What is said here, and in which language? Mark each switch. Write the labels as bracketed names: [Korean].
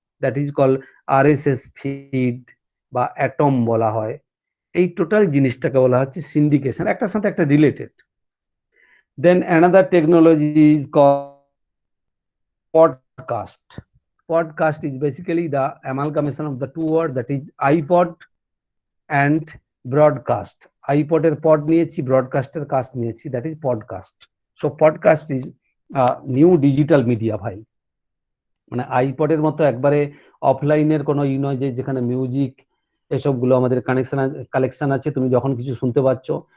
[English] that is call RSS feed [Bangla] বা atom বলা হয়। এই টোটাল জিনিসটাকে বলা হচ্ছে সিন্ডিকেশন, একটার সাথে একটা related. [English] Then another technology is call podcast. Podcast is basically the amalgamation of the two words, that is iPod and broadcast. [Bangla] iPod এর পড নিয়েছি, ব্রডকাস্টের কাস্ট নিয়েছি, that is podcast. [English] so podcast is new digital media [Bangla] ভাই। মানে আইপডের মতো একবারে অফলাইনের কোনো নয় যে যেখানে মিউজিক এসবগুলো আমাদের কালেকশন আছে, তুমি যখন কিছু শুনতে পাচ্ছ।